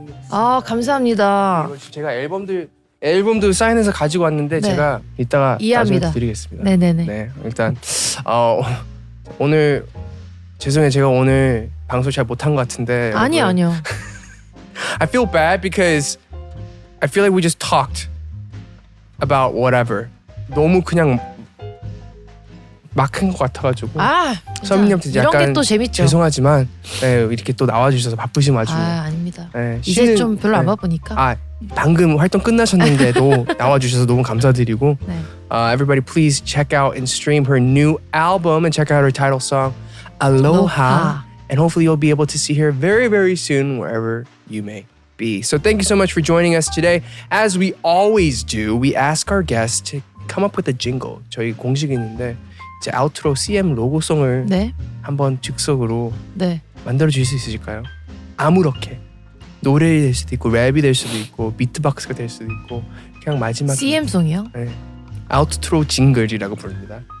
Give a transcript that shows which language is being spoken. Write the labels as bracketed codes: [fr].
[ko] 감사합니다. 제가 앨범들 앨범도 사인해서 가지고 왔는데 네. 제가 이따가 이해합니다. 나중에 드리겠습니다. 네네네. 네, 일단 오늘 죄송해요. 제가 오늘 방송 잘 못한 것 같은데 아니요, 여러분. 아니요. [en] I feel bad because I feel like we just talked about whatever. [ko] 너무 그냥 막 한 것 같아가지고 서민님한테 이런 약간 게 또 재밌죠. 죄송하지만 네, 이렇게 또 나와주셔서 바쁘신 와중에 아닙니다. 네, 이제 좀 별로 안 네. 바쁘니까. 방금 활동 끝나셨는데도 나와주셔서 너무 감사드리고 네. [en] everybody please check out and stream her new album and check out her title song Aloha. And hopefully you'll be able to see her very, very soon wherever you may be. So thank you so much for joining us today. As we always do, we ask our guests to come up with a jingle. [ko] 저희 공식이 있는데 이제 아우트로 CM 로고송을 네. 한번 즉석으로 네. 만들어 주실 수 있을까요? 아무렇게 노래가 될 수도 있고 랩이 될 수도 있고 비트박스가 될 수도 있고 그냥 마지막 CM송이요? 네. 아우트로 징글이라고 부릅니다.